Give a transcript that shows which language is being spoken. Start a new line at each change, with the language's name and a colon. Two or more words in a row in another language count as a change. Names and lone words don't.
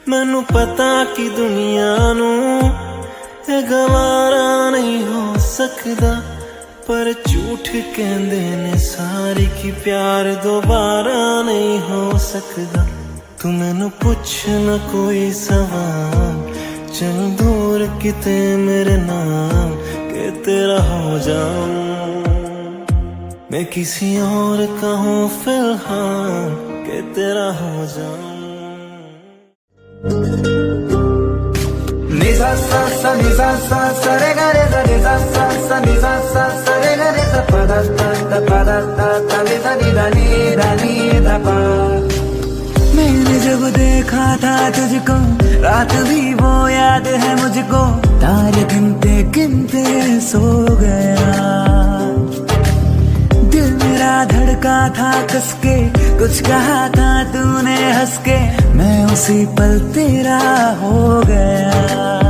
Punjabi: ਮੈਨੂੰ ਪਤਾ ਕਿ ਦੁਨੀਆ ਨੂੰ ਯੇ ਗਵਾਰਾ ਨਹੀਂ ਹੋ ਸਕਦਾ, ਪਰ ਝੂਠ ਕਹਿੰਦੇ ਨੇ ਸਾਰੇ ਕਿ ਪਿਆਰ ਦੋਬਾਰਾ ਨਹੀਂ ਹੋ ਸਕਦਾ। ਤੂੰ ਮੈਨੂੰ ਪੁੱਛ ਨਾ ਕੋਈ ਸਵਾਲ, ਚੱਲ ਦੂਰ ਕਿਤੇ ਮੇਰੇ ਨਾਮ ਕੇ ਤੇਰਾ ਹੋ ਜਾਊਂ।
Hindi: मैं किसी और का हूँ फिलहाल के तेरा हो जाऊं। Ni sa sa sa ni sa sa sa re ga re sa ni sa sa sa ni sa sa sa re ga re sa pa da ta ni da ni da pa। मैंने जब देखा था तुझको रात भी वो याद है मुझको, तारे गिनते गिनते सो गया। दिल मेरा धड़का था कसके, कुछ कहा था तूने हंस के, मैं उसी पल तेरा हो गया।